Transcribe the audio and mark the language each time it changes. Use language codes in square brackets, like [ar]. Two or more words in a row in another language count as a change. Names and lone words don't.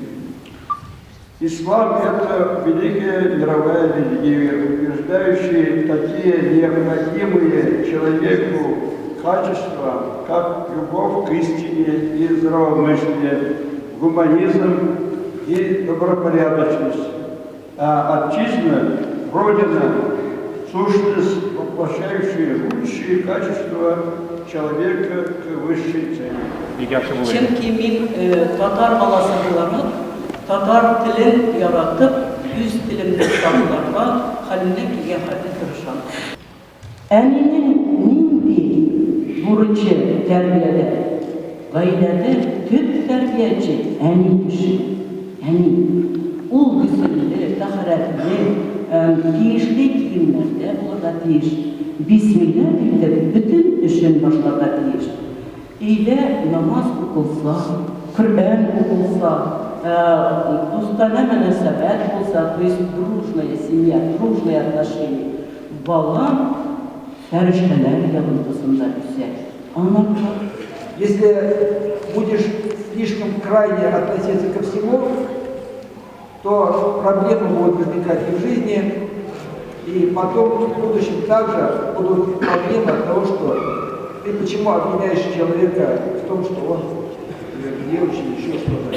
[ru] Ислам – это великая мировая религия, утверждающая такие необходимые человеку качества, как любовь к истине и здравомыслие, гуманизм и добропорядочность. А отчизна, Родина, сущность, воплощающая лучшие качества человека к высшей цели. [tt] Чөнки мин татар баласы буларак, татар телен яратып, үз телемне сакларга, хәлемнән килгән хәлдә тырышам. Әнинең нинди бурычы тәрбиядә? Гаиләдә төп тәрбияче әни кеше. Әни ул гүзәллек, тәһарәтлек, тиешле киемнәрдә булырга тиеш. Бисмилла әйтеп, бөтен эшен башларга тиеш. Өйдә намаз укылса, Коръән укылса, дустана мөнәсәбәт булса, [ru] то есть дружная семья, дружные отношения. [tt] Бала фәрештәләр ягындысында үсә. Ана, [ru] если будешь слишком крайне относиться ко всему, то проблемы будут возникать и в жизни, и потом в будущем также будут проблемы от того, что ты почему обвиняешь человека в том, что он неверующий, еще что-то.